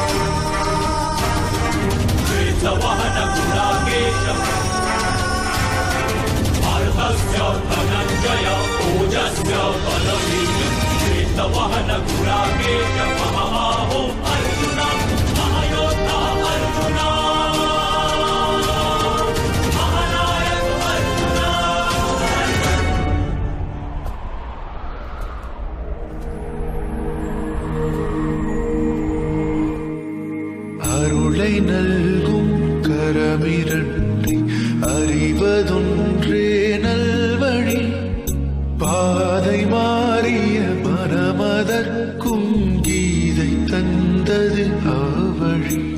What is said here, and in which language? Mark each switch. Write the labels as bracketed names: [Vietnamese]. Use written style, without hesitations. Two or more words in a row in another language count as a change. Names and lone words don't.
[Sanskrit] पार्थस्य धनञ्जय ओजस्य बलवीर्यं श्वेतवाहनगुणाकेश महाबाहो अर्जुन महायोद्धा अर्जुन महानायक अर्जुन [Tamil] அருளை நல்கும் கரமிரண்டை அறிவதொன்றே நல்வழி பாதை மாறிய மனமதற்கும் கீதை தந்தது ஆவழி